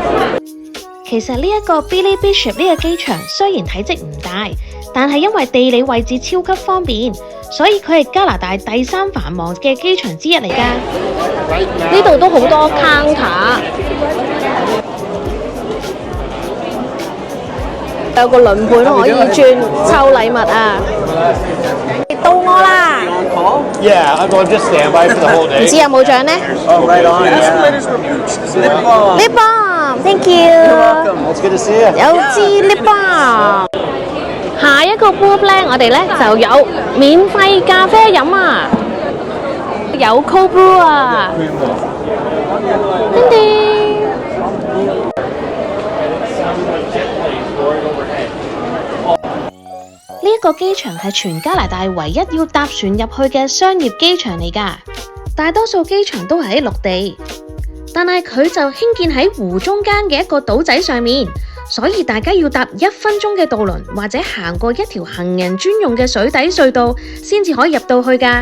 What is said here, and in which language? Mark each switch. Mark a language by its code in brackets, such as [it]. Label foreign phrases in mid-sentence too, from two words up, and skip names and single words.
[yue] 其實呢一個 Billy Bishop 呢個機場雖然體積唔大，但係因為地理位置超級方便，所以佢係加拿大第3繁忙嘅機場之一嚟㗎。呢度都好多 counter， 有個輪盤可以轉抽禮物啊！到我啦！ [en] Yeah, I'm going to just stand by for the whole [yue] 唔 [en] day. [yue] 知有冇獎呢？ [en] Oh, right on. Yeah. Lip balm，thank you。 It's good to see you. [yue] 有支 [en] lip balm。 [yue] 下一個 booth 咧，我哋咧就有免費咖啡飲啊，有 [en] cold brew [yue] 啊。叮叮。呢一個機場係全加拿大唯一要搭船入去嘅商業機場嚟㗎，大多數機場都係喺陸地，但係佢就興建喺湖中間嘅一個島仔上面，所以大家要搭1分鐘嘅渡輪或者行過一條行人專用嘅水底隧道，先至可以入到去㗎。